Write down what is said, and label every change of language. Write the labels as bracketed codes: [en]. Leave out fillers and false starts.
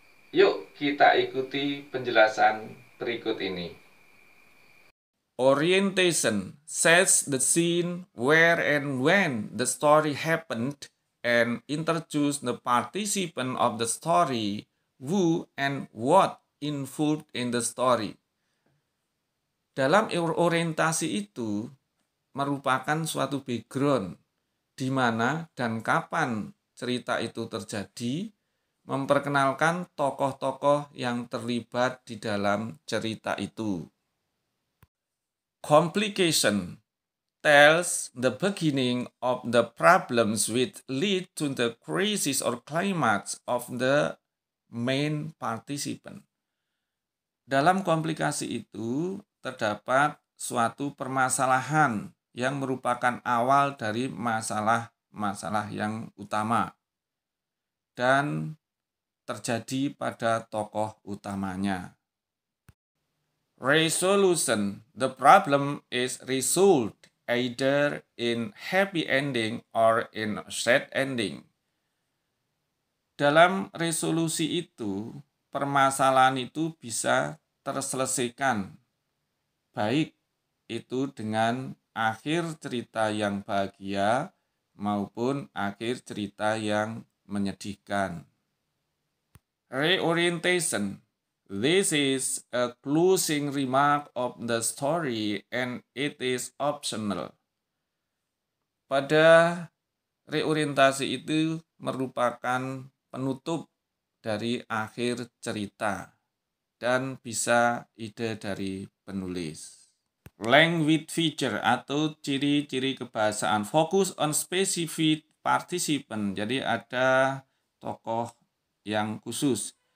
[id] Yuk kita ikuti penjelasan berikut ini. [en] Orientation sets the scene where and when the story happened and introduces the participant of the story, who and what involved in the story. [id] Dalam orientasi itu merupakan suatu background di mana dan kapan cerita itu terjadi, memperkenalkan tokoh-tokoh yang terlibat di dalam cerita itu. [en] Complication tells the beginning of the problems which lead to the crisis or climax of the main participant. [id] Dalam komplikasi itu terdapat suatu permasalahan yang merupakan awal dari masalah-masalah yang utama dan terjadi pada tokoh utamanya. [en] Resolution: the problem is resolved either in happy ending or in sad ending. [id] Dalam resolusi itu, permasalahan itu bisa terselesaikan, baik itu dengan akhir cerita yang bahagia maupun akhir cerita yang menyedihkan. [en] Reorientation: this is a closing remark of the story and it is optional. [id] Pada reorientasi itu merupakan penutup dari akhir cerita dan bisa ide dari penulis. [en] Language feature [id] atau ciri-ciri kebahasaan: [en] focus on specific participant, [id] jadi ada tokoh yang khusus.